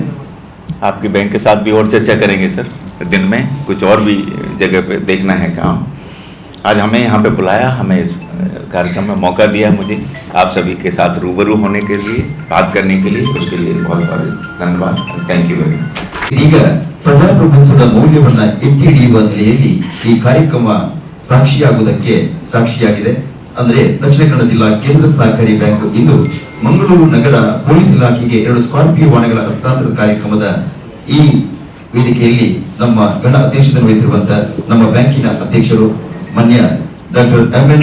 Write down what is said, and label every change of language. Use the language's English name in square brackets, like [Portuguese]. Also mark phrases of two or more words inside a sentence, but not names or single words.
[Hindi] आपके बैंक के साथ भी और चर्चा करेंगे सर दिन में, कुछ और भी जगह पे देखना है काम। आज हमें यहाँ पे बुलाया, हमें इस कार्यक्रम में मौका दिया मुझे आप सभी के साथ रूबरू होने के लिए, बात करने के लिए, उसके लिए बहुत बहुत धन्यवाद। [English] Thank you very much. [Kannada] ಈಗ ಪ್ರಜಾಪ್ರಭುತ್ವದ ಮೌಲ್ಯವನ್ನ ಎತ್ತಿ ಹಿಡಿಯುವ ನೆಲೆಯಲ್ಲಿ ಈ ಕಾರ್ಯಕ್ರಮ ಸಾಕ್ಷಿಯಾಗಿದೆ. ಅಂದ್ರೆ ದಕ್ಷಿಣ ಕನ್ನಡ ಜಿಲ್ಲಾ ಕೇಂದ್ರ ಸಹಕಾರಿ ಬ್ಯಾಂಕ್ ಇಂದು ಮಂಗಳೂರು ನಗರ ಪೊಲೀಸ್ ಇಲಾಖೆಗೆ 2 ಸ್ಕಾರ್ಪಿಯೋ ವಾಹನಗಳ ಹಸ್ತಾಂತರ ಕಾರ್ಯಕ್ರಮದ ಈ ವೇದಿಕೆಯಲ್ಲಿ ನಮ್ಮ ಗಣ ಅಧ್ಯಕ್ಷತೆ ವಹಿಸಿರುವಂತಹ ನಮ್ಮ ಬ್ಯಾಂಕಿನ ಅಧ್ಯಕ್ಷರು ಮಾನ್ಯ ಡಾಕ್ಟರ್ ಎಂ.ಎನ್.